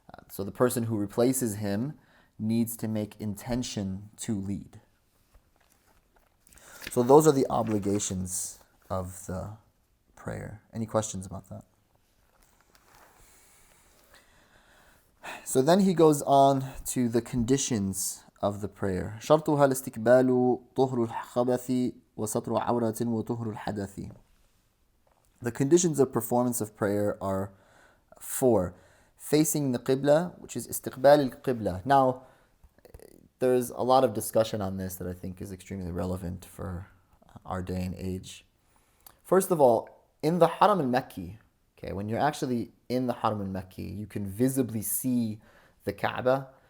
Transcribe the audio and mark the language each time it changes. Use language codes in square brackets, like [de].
[en] So the person who replaces him needs to make intention to lead. So those are the obligations of the prayer. Any questions about that? So then he goes on to the conditions of the prayer. [ar] شرطها الاستقبال طهر الخبث وستر عورة وطهر الحدث. [en] The conditions of performance of prayer are 4. Facing the qibla, which is istiqbal al-qibla. Now, there's a lot of discussion on this that I think is extremely relevant for our day and age. First of all, in the Haram al-Makki, okay, when you're actually in the Haram al-Makki, you can visibly see the Kaaba.